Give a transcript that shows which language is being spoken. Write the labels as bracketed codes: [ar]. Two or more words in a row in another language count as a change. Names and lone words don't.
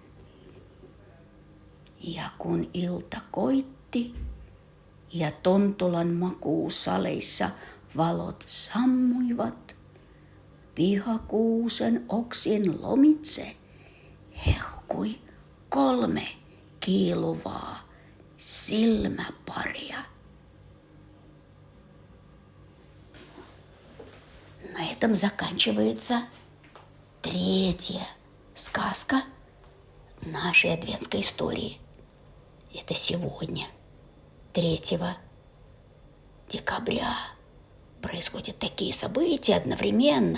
[fi] Ja kun ilta koitti ja Tontulan makuusaleissa valot sammuivat, pihakuusen oksien lomitse hehkui 3 kiiluvaa silmäparia. [ru] На этом заканчивается 3-я сказка нашей адвентской истории. Это сегодня, 3 декабря, происходят такие события одновременно.